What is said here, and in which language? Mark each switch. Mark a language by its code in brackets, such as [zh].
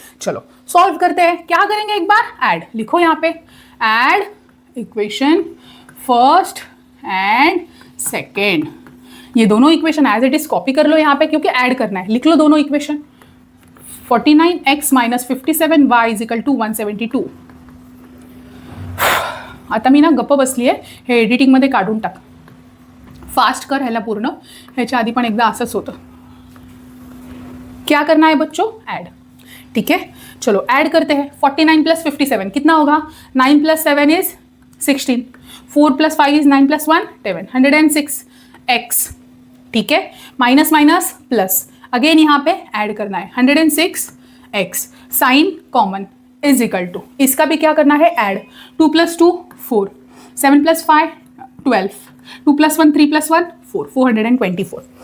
[hi] चलो सॉल्व करते हैं। क्या करेंगे, एक बार ऐड लिखो यहाँ पे, [en] Add equation first and second. [hi] ये दोनों equation as it is copy कर लो यहाँ पे क्योंकि ऐड करना है। लिख लो दोनों equation, [en] 49x minus 57y is equal to 172। [mr] आता मी ना गप्प बसली आहे, हे एडिटिंगमध्ये काढून टाक, फास्ट कर ह्याला पूर्ण, ह्याच्या आधी पण एकदा असंच होतं। [hi] क्या करना है बच्चों, ऐड, ठीक है। चलो ऐड करते हैं, 49 प्लस 57 कितना होगा, 9 plus 7 is 16, 4 plus 5 is 9 plus 1 11, 106x, ठीक है। माइनस माइनस प्लस, अगेन यहाँ पे ऐड करना है, 106x, sign common is equal to, इसका भी क्या करना है add, 2 plus 2 4, 7 plus 5 12, 2 plus 1 3 plus 1 4, 424।